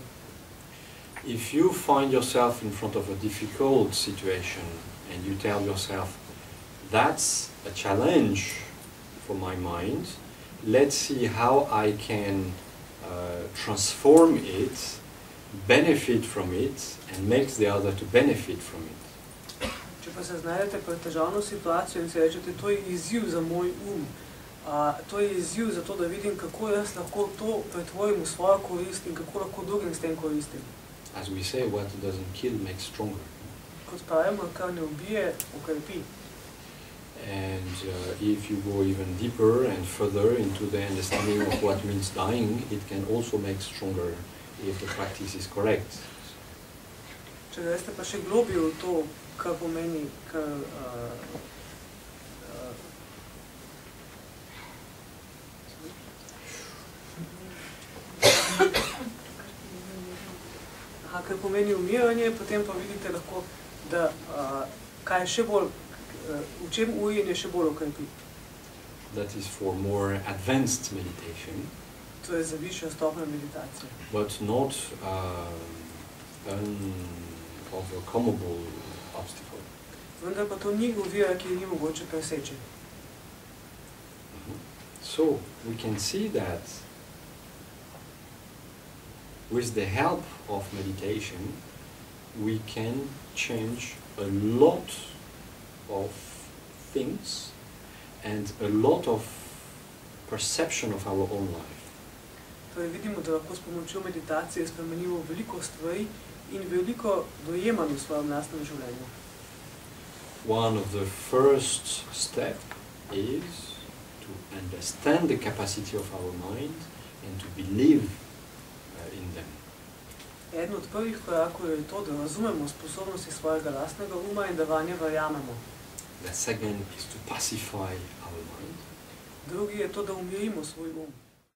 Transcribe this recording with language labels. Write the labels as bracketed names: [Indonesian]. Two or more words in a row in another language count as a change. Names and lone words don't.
[English] If you find yourself in front of a difficult situation and you tell yourself, that's a challenge for my mind, let's see how I can transform it, benefit from it, and make the other to benefit from it. [Slovenian] Če pa se znajdete pred težavno situacijo in si rečete, to je izziv za moj to je izziv za to, da vidim, kako jaz lahko to pretvorim v svojo korist in kako lahko drugim s tem koristim. [English] As we say, what doesn't kill makes stronger. [Slovenian] Kot pravimo, kar ne ubije, okrepi. [English] And if you go even deeper and further into the understanding of what means dying, it can also make stronger if the practice is correct. [Slovenian] Če greste pa še globlje v to, kar pomeni, kar pomeni umiranje, potem pa vidite lahko, da kaj še bolj, v čem ujenje še bolj okrepi. [English] That is for more advanced meditation. [Slovenian] To je za višjo stopnjo meditacije. [English] But not an overcomable obstacle. [Slovenian] Vendar pa to ni ovira, ki ni mogoče preseči. [English] So we can see that with the help of meditation, we can change a lot of things and a lot of perception of our own life. [Slovenian] Torej vidimo, da lahko s pomočjo meditacije spremenimo veliko stvari in veliko dojemanj v svojem lastnem življenju. [English] One of the first steps is to understand the capacity of our mind and to believe in them. [Slovenian] Eden od prvih korakov je to, da razumemo sposobnosti svojega lastnega uma in da vanje verjamemo. [English] The second is to pacify our mind. [Slovenian] Drugi je to, da umirimo svoj um.